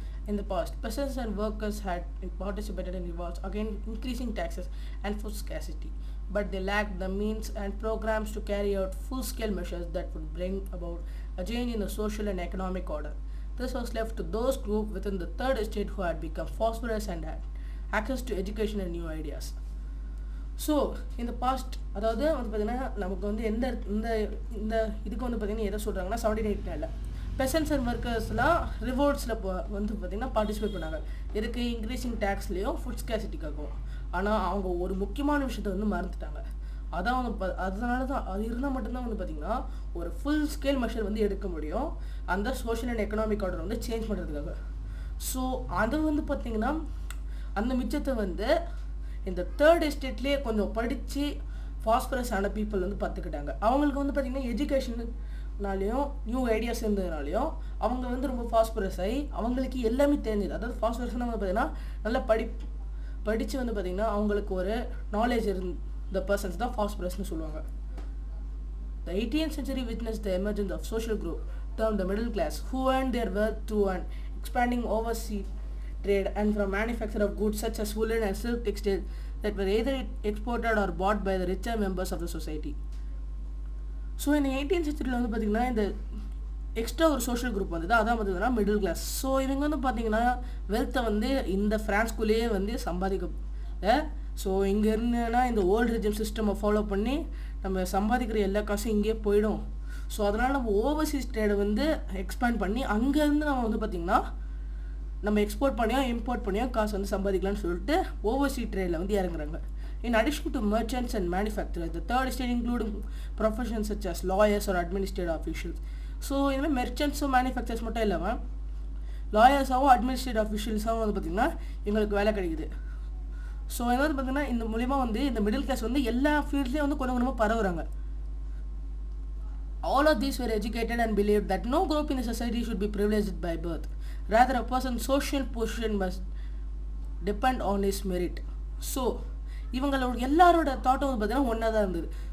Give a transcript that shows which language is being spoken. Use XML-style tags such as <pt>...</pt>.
<en>In the past, peasants and workers had participated in revolts against increasing taxes and food scarcity, but they lacked the means and programs to carry out full-scale measures that would bring about a change in the social and economic order. This was left to those groups within the third estate who had become prosperous and had access to education and new ideas.</en> <ta>So இந்த past அதாவது வந்து பார்த்திங்கன்னா நமக்கு வந்து எந்த இந்த இந்த இதுக்கு வந்து பார்த்திங்கன்னா எதை சொல்கிறாங்கன்னா 1789 பெசன்ஸ் அண்ட் ஒர்க்கர்ஸ்லாம் ரிவோல்ட்ஸில் வந்து பார்த்திங்கன்னா பார்ட்டிசிபேட் பண்ணாங்க. இதுக்கு இன்க்ரீஸிங் டேக்ஸ்லேயும் ஃபுட் ஸ்கேசிட்டிக்காகவும். ஆனால் அவங்க ஒரு முக்கியமான விஷயத்த வந்து மறந்துட்டாங்க. அதான் வந்து அதனால தான் அது இருந்தால் மட்டும்தான் வந்து பார்த்திங்கன்னா ஒரு ஃபுல் ஸ்கேல் மெஷர் வந்து எடுக்க முடியும் அந்த சோஷியல் அண்ட் எக்கனாமிக் ஆர்டர் வந்து சேஞ்ச் பண்ணுறதுக்காக. ஸோ அது வந்து பார்த்திங்கன்னா அந்த மிச்சத்தை வந்து இந்த தேர்ட் எஸ்டேட்லேயே கொஞ்சம் படித்து ஃபாஸ்பரஸ் ஆன பீப்புள் வந்து பார்த்துக்கிட்டாங்க. அவங்களுக்கு வந்து பார்த்திங்கன்னா எஜுகேஷனாலேயும் நியூ ஐடியாஸ் இருந்ததுனாலையும் அவங்க வந்து ரொம்ப ஃபாஸ்பரஸ் ஆகி அவங்களுக்கு எல்லாமே தெரிஞ்சது. அதாவது ஃபாஸ்பரஸ்னால் வந்து பார்த்திங்கன்னா நல்லா படித்து வந்து பார்த்திங்கன்னா அவங்களுக்கு ஒரு நாலேஜ் இருந்த பர்சன்ஸ் தான் ஃபாஸ்பரஸ்னு சொல்லுவாங்க.</ta> <en>The 18th century witnessed the emergence of social group termed the middle class, who earned their wealth through an expanding overseas trade and from manufacture of goods such as woolen and silk textiles that were either exported or bought by the richer members of the society.</en> <ta>So இந்த 18th centuryல வந்து பார்த்திங்கன்னா இந்த extra ஒரு social group வந்தது, அதான் பார்த்தீங்கன்னா middle class. So இவங்க வந்து பார்த்திங்கன்னா வெல்த்தை வந்து இந்த ஃப்ரான்ஸ்குள்ளேயே வந்து சம்பாதிக்க. ஸோ இங்கே இருந்தேன்னா இந்த ஓல்டு ரிஜிம் சிஸ்டமை ஃபாலோ பண்ணி நம்ம சம்பாதிக்கிற எல்லா காசும் இங்கேயே போயிடும். ஸோ அதனால் நம்ம ஓவர்சீஸ் ட்ரேடை வந்து எக்ஸ்பேண்ட் பண்ணி அங்கேருந்து நம்ம வந்து பார்த்திங்கன்னா நம்ம எக்ஸ்போர்ட் பண்ணியோ இம்போர்ட் பண்ணியோ காசு வந்து சம்பாதிக்கலாம்னு சொல்லிட்டு ஓவர்சீஸ் ட்ரேடில் வந்து இறங்குறாங்க.</ta> <en>In addition to merchants and manufacturers, the third estate including professions such as lawyers or administrative officials.</en> <ta>So இனிமேல் மெர்ச்சன்ட்ஸும் மேனுஃபேக்சர்ஸ் மட்டும் இல்லாமல் லாயர்ஸாகவும் அட்மினிஸ்ட்ரேட்டிவ் அஃபிஷியல்ஸாகவும் வந்து பார்த்திங்கன்னா இவங்களுக்கு வேலை கிடைக்குது. ஸோ இது வந்து பார்த்திங்கன்னா இந்த மூலிமா வந்து இந்த மிடில் கிளாஸ் வந்து எல்லா ஃபீல்ட்லேயும் வந்து கொஞ்சம் கொஞ்சமாக பரவுறாங்க.</ta> <en>All of these were educated and believed that no group in the society should be privileged by birth. Rather, a person's social position must depend on his merit.</en> <ta>So இவங்களோட எல்லாரோட தாட்டும் வந்து பார்த்திங்கன்னா ஒன்றா தான் இருந்தது.</ta>